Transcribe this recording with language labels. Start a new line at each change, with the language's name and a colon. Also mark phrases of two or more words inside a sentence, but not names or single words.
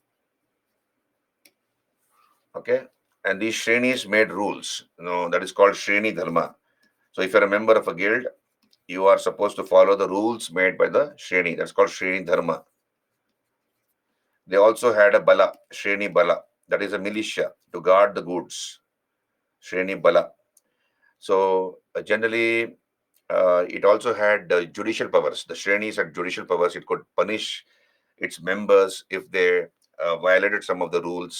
English: Okay, and these shrenis made rules. That is called
Sanskrit: shreni dharma.
English: So if you're a member of a guild, you are supposed to follow the rules made by the shreni. That's called
Sanskrit: shreni dharma.
English: They also had a bala,
Sanskrit: shreni bala.
English: That is a militia to guard the goods.
Sanskrit: Shreni bala.
English: So generally, it also had judicial powers. The Shrenis had judicial powers. It could punish its members if they violated some of the rules.